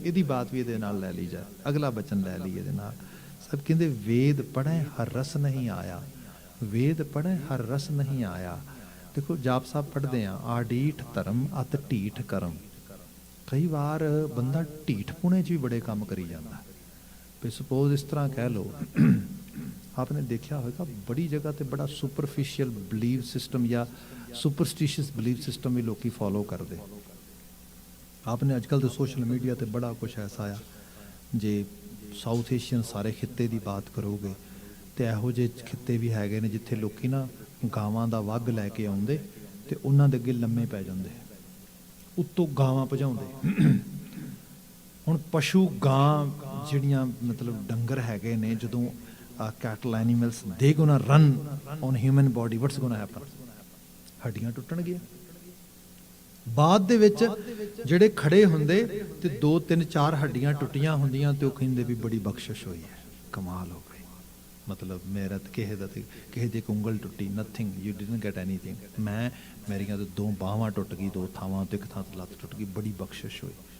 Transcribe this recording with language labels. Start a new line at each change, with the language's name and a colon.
Punjabi: ਇਹਦੀ ਬਾਤ ਵੀ ਇਹਦੇ ਨਾਲ ਲੈ ਲਈ ਜਾਏ। ਅਗਲਾ ਬਚਨ ਲੈ ਲਈ ਇਹਦੇ ਨਾਲ। ਸਭ ਕਹਿੰਦੇ ਵੇਦ ਪੜ੍ਹੇ ਹਰ ਰਸ ਨਹੀਂ ਆਇਆ। ਵੇਦ ਪੜ੍ਹੇ ਹਰ ਰਸ ਨਹੀਂ ਆਇਆ। ਦੇਖੋ ਜਾਪ ਸਾਹਿਬ ਪੜ੍ਹਦੇ ਆ, ਆਡੀਠ ਧਰਮ ਅਤ ਢੀਠ ਕਰਮ। ਕਈ ਵਾਰ ਬੰਦਾ ਢੀਠ ਪੁਣੇ 'ਚ ਵੀ ਬੜੇ ਕੰਮ ਕਰੀ ਜਾਂਦਾ। ਵੀ ਸਪੋਜ਼ ਇਸ ਤਰ੍ਹਾਂ ਕਹਿ ਲਓ,
Hindi: आपने देखा होगा बड़ी जगह ਤੇ बड़ा सुपरफिशियल बिलीव सिस्टम या सुपरस्टिशियस बिलीव सिस्टम भी लोग फॉलो करते। आपने अजकल तो सोशल मीडिया ਤੇ बड़ा कुछ ऐसा आया। जे साउथ एशियन सारे खिते की बात करोगे तो
Punjabi: ਇਹੋ ਜਿਹੇ ਖਿੱਤੇ ਵੀ ਹੈਗੇ ਨੇ ਜਿੱਥੇ ਲੋਕੀ ਨਾ ਗਾਵਾਂ ਦਾ ਵੱਗ ਲੈ ਕੇ ਆਉਂਦੇ ਤੇ ਉਹਨਾਂ ਦੇ ਅੱਗੇ ਲੰਮੇ ਪੈ ਜਾਂਦੇ, ਉੱਤੋਂ ਗਾਵਾਂ ਭਜਾਉਂਦੇ। ਹੁਣ ਪਸ਼ੂ ਗਾਂ ਜਿਹੜੀਆਂ ਮਤਲਬ ਡੰਗਰ ਹੈਗੇ ਨੇ, ਜਦੋਂ
English: cattle animals they gonna run on human body, what's gonna happen?
Punjabi: ਹੱਡੀਆਂ ਟੁੱਟਣਗੀਆਂ। ਬਾਅਦ ਦੇ ਵਿੱਚ ਜਿਹੜੇ ਖੜੇ ਹੁੰਦੇ ਤੇ 2 3 4 ਹੱਡੀਆਂ ਟੁੱਟੀਆਂ ਹੁੰਦੀਆਂ ਤੇ ਉਹ ਕਹਿੰਦੇ ਵੀ ਬੜੀ ਬਖਸ਼ਿਸ਼ ਹੋਈ ਹੈ, ਕਮਾਲ ਹੋ ਗਈ। ਮਤਲਬ ਮੇਰਾ ਤੇ ਕਿਸੇ ਦੀ ਉਂਗਲ ਟੁੱਟੀ,
English: Nothing, you didn't get anything.
Punjabi: ਮੇਰੀਆਂ ਤਾਂ 2 ਬਾਹਾਂ ਟੁੱਟ ਗਈ, 2 ਥਾਵਾਂ ਤੇ, ਇੱਕ ਥਾਂ ਤੇ ਲੱਤ ਟੁੱਟ ਗਈ, ਬੜੀ ਬਖਸ਼ਿਸ਼ ਹੋਈ।